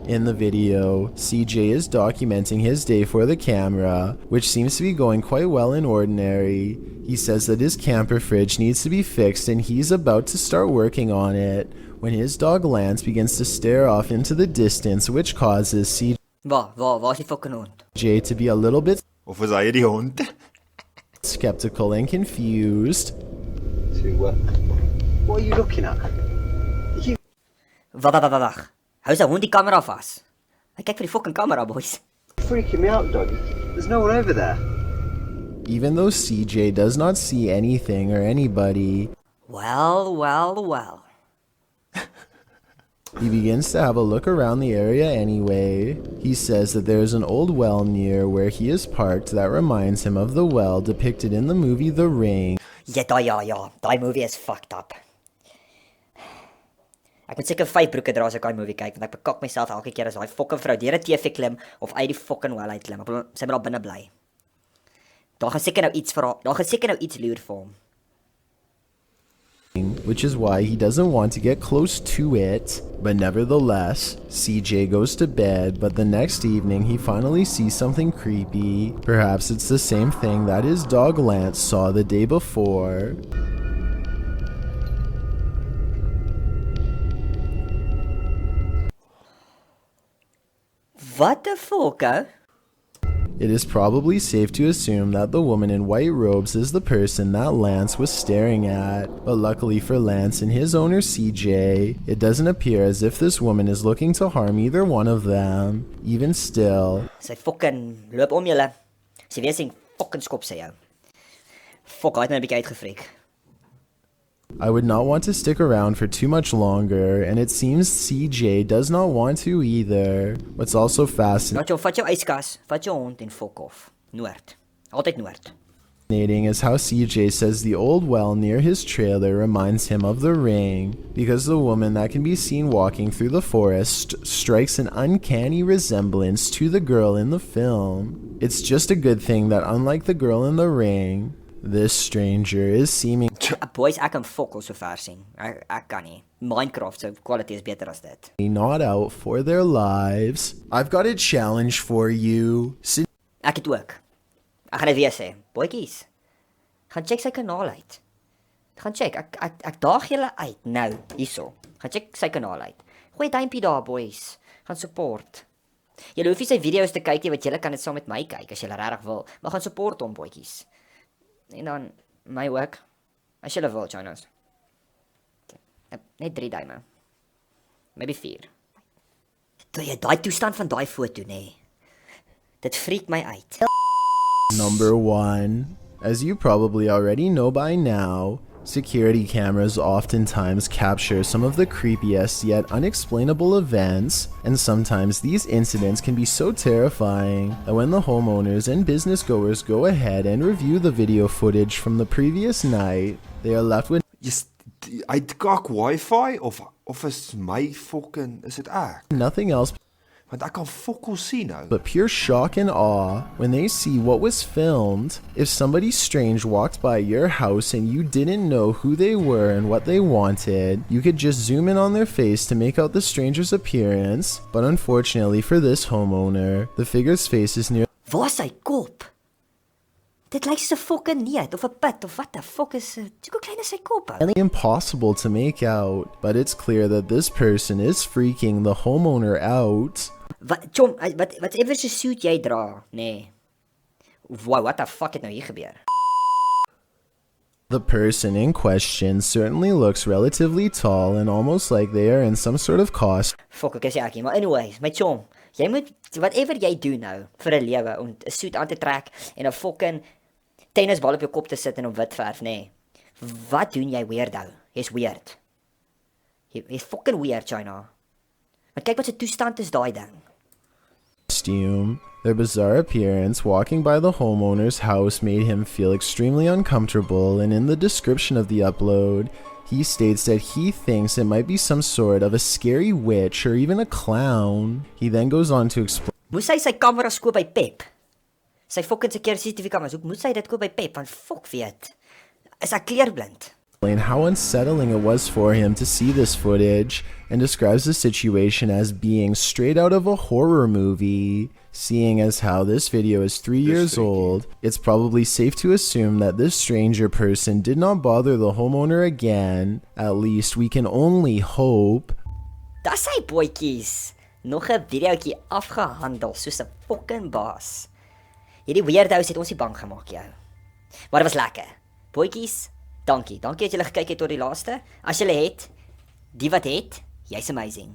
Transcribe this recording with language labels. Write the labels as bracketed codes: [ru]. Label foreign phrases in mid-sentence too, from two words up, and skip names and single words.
[en] In the video, CJ is documenting his day for the camera, which seems to be going quite well in ordinary. He says that his camper fridge needs to be fixed and he's about to start working on it, when his dog Lance begins to stare off into the distance, which causes [af] Waar is die fucking hond? [en] CJ to be a little bit [af] Of is hy die hond? [en] skeptical and confused. What are you looking at? [af] Wag. Hou sy hond die kamera vas. Hy kyk vir die fucking kamera, boys. [en] Freaking me out, dog. There's no one over there. Even though CJ does not see anything or anybody, Well. he begins to have a look around the area anyway. He says that there is an old well near where he is parked that reminds him of the well depicted in the movie The Ring. [af] Ja, daai movie is fucked up. Ek moet seker 5 broeke dra as ek daai movie kyk, want ek bekak myself elke keer as daai fucking vrou deur 'n TV klim of uit die fucking well uit klim. Sy moet daar binne bly. Daar gaan seker nou iets vir haar, daar gaan seker nou iets loer vir hom. [en] Which is why he doesn't want to get close to it. But nevertheless, CJ goes to bed, but the next evening he finally sees something creepy. Perhaps it's the same thing that his dog Lance saw the day before. What the fuck, hè? It is probably safe to assume that the woman in white robes is the person that Lance was staring at, but luckily for Lance and his owner CJ, it doesn't appear as if this woman is looking to harm either one of them. Even still, [af] Sy fucking loop om julle. Sy weet sy fucking skop sy jou. Fuck, hy het my 'n bietjie uitgefreak. [en] I would not want to stick around for too much longer, and it seems CJ does not want to either. What's also fascinating [af] Vat jou yskas, vat jou hond en fuck off. Noord. Altyd noord. [en] is how CJ says the old well near his trailer reminds him of The Ring, because the woman that can be seen walking through the forest strikes an uncanny resemblance to the girl in the film. It's just a good thing that unlike the girl in The Ring, this stranger is seeming [af] Boys, ek kan fokol so ver sien. Ek kan nie. Minecraft se kwaliteit is beter as dit. [en] not out for their lives. I've got a challenge for you. [af] Ek het ook. Ek gaan dit weer sê. Boetjies. Gaan check sy kanaal uit. Gaan check. Ek daag julle uit nou hierso. Gaan check sy kanaal uit. Gooi 'n duimpie daar, boys. Gaan support. Julle hoef nie sy video's te kyk nie, want julle kan dit saam met my kyk as julle regtig wil. Maar gaan support hom, boetjies. En dan my ook. As julle wil, Jonas. Net 3 duime. Maybe 4. Toe jy daai toestand van daai foto, nê. Dit freak my uit. [en] Number 1. As you probably already know by now, security cameras oftentimes capture some of the creepiest yet unexplainable events, and sometimes these incidents can be so terrifying that when the homeowners and business goers go ahead and review the video footage from the previous night, they are left with [af] Hy kak wifi of is my fucking is dit ek? [en] nothing else [af] Want ek kan fokol sien nou. [en] but pure shock and awe when they see what was filmed. If somebody strange walked by your house and you didn't know who they were and what they wanted, you could just zoom in on their face to make out the stranger's appearance. But unfortunately for this homeowner, the figure's face is nearly [af] Waar is sy kop? Dit lyk soos 'n fucking neet of 'n pit of wat [en] the fuck [af] is dit? Hoe klein is sy kop? Ou? [en] impossible to make out, but it's clear that this person is freaking the homeowner out. [af] Wat ever se suit jy dra, nê? Nee. [en] Wow, what the fuck [af] het nou hier gebeur? [en] The person in question certainly looks relatively tall and almost like they are in some sort of costume. [af] Fuck, ek sê ek, maar anyways, my chom, jy moet whatever jy doen nou vir 'n lewe om 'n suit aan te trek en 'n fucking tennisbal op jou kop te sit en op wit verf, nê. Nee. Wat doen jy weirdo? Jy's weird. Jy's fucking weird, China. Maar kyk wat se toestand is daai ding. [en] Their bizarre appearance walking by the homeowner's house made him feel extremely uncomfortable, and in the description of the upload, he states that he thinks it might be some sort of a scary witch or even a clown. He then goes on to explain [af] Moes hy sy kamera koop by Pep? Sy fucking [en] security CCTV [af] kameras, hoe moet hy dit koop by Pep? Want fuck weet. Is ek kleurblind? [en] how unsettling it was for him to see this footage, and describes the situation as being straight out of a horror movie. Seeing as how this video is 3 years old, it's probably safe to assume that this stranger person did not bother the homeowner again. At least we can only hope. [af] Dis hy boetjies. Nog 'n videoetjie afgehandel soos 'n fucking baas. Hierdie weirdos het ons nie bang gemaak jou. Maar dit was lekker. Boetjies, dankie. Dankie dat julle gekyk het tot die laaste. As julle het, die wat het, jy's amazing.